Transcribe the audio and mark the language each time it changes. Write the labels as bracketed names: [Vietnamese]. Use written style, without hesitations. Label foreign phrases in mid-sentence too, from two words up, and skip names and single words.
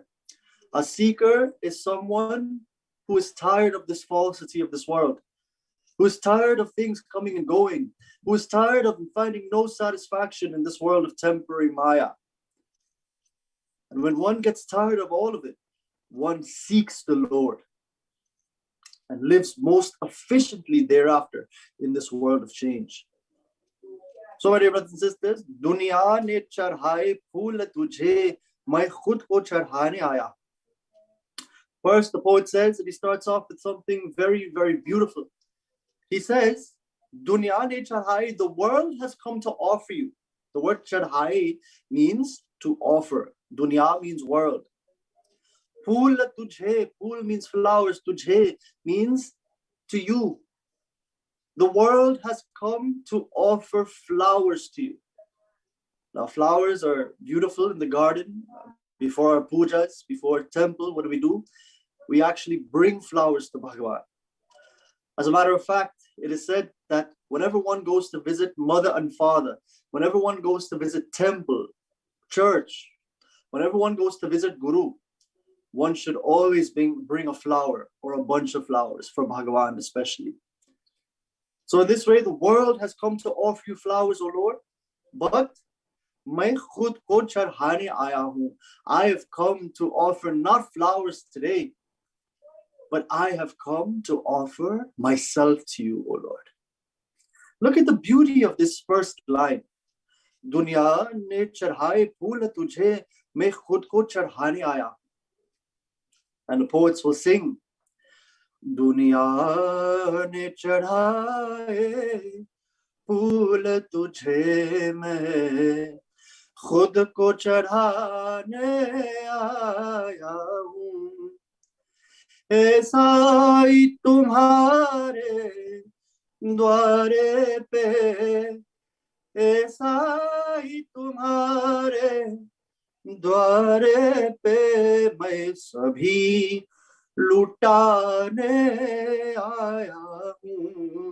[English] A seeker is someone who is tired of this falsity of this world, who is tired of things coming and going, who is tired of finding no satisfaction in this world of temporary maya. And when one gets tired of all of it, one seeks the Lord and lives most efficiently thereafter in this world of change. So, my dear brothers and sisters, [Hindi] दुनिया ने चढ़ाये फूल तुझे मैं ख़ुद को चढ़ाने आया. [English] First, the poet says that he starts off with something very, very beautiful. He says, [Hindi] दुनिया ने चढ़ाई, [English] the world has come to offer you. The word charhai means to offer. Dunya means world. [Hindi] फूल तुझे, [English] phool means flowers. Tujhe means to you. The world has come to offer flowers to you. Now, flowers are beautiful in the garden. Before our pujas, before temple, what do? We actually bring flowers to Bhagavan. As a matter of fact, it is said that whenever one goes to visit mother and father, whenever one goes to visit temple, church, whenever one goes to visit Guru, one should always bring a flower or a bunch of flowers for Bhagavan especially. So in this way, the world has come to offer you flowers, O Lord, but [Hindi] मैं ख़ुद को चढ़ाने आया हूँ. [English] I have come to offer not flowers today, but I have come to offer myself to you, O Lord. Look at the beauty of this first line. [Hindi] दुनिया ने चढ़ाये फूल तुझे मैं ख़ुद को चढ़ाने आया. [English] And the poets will sing, [Hindi] दुनिया ने चढ़ाये फूल तुझे मैं ख़ुद को चढ़ाने आया हूँ. ऐसा ही तुम्हारे द्वारे पे, ऐसा ही तुम्हारे द्वारे पे मैं सभी लुटाने आया हूँ.